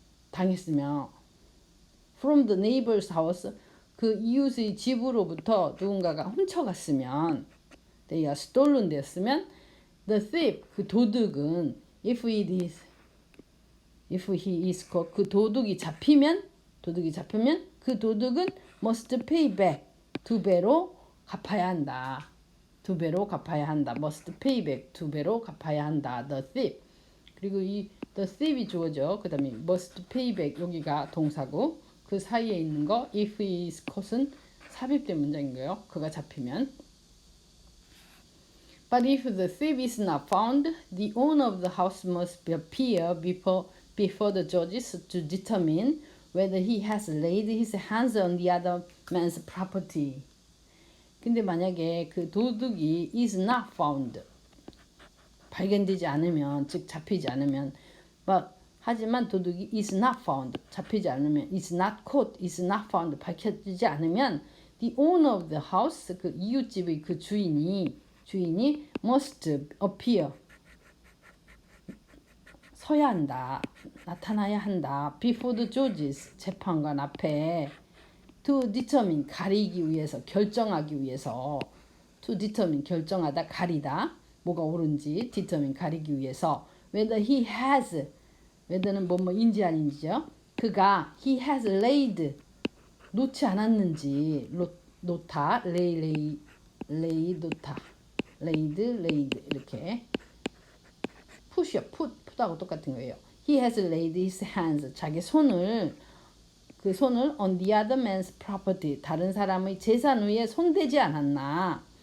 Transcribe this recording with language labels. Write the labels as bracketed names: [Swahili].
[Korean] 당했으면 [English] from the neighbor's house [Korean] 그 이웃의 집으로부터 누군가가 훔쳐갔으면 [English] they are stolen [Korean] 됐으면 the thief 그 도둑은 [English] if he is caught [Korean] 그 도둑이 잡히면 그 도둑은 [English] must pay back [Korean] 두 배로 갚아야 한다. 2배로 갚아야 한다. [English] must pay back [Korean] 2배로 갚아야 한다. [English] the thief. [Korean] 그리고 이 the thief이 주어죠. 그 다음에 [English] must pay back [Korean] 여기가 동사고 그 사이에 있는 거 if is cause은 삽입된 문장인 거예요. 그가 잡히면. [English] But if the thief is not found, the owner of the house must appear before the judges to determine whether he has laid his hands on the other man's property. [Korean] 근데 만약에 그 도둑이 [English] is not found, [Korean] 발견되지 않으면, 즉 잡히지 않으면, 하지만 도둑이 is not found, 잡히지 않으면, is not caught, is not found, 밝혀지지 않으면, [English] the owner of the house, [Korean] 그 이웃집의 그 주인이 [English] must appear, [Korean] 서야 한다, 나타나야 한다, [English] before the judges, [Korean] 재판관 앞에, [English] to determine, [Korean] 가리기 위해서, 결정하기 위해서, to determine, 결정하다, 가리다, 뭐가 옳은지, determine, 가리기 위해서, [English] whether he has, [Korean] whether는 뭐뭐인지 아닌지죠. 그가 [English] he has laid, [Korean] 놓지 않았는지, 놓다, lay, 놓다, laid, 이렇게. push요, put하고 똑같은 거예요. [English] He has laid his hands, [Korean] 자기 손을 [English] on the other man's property, [Korean] 다른 사람의 재산 위에 손대지 않았나.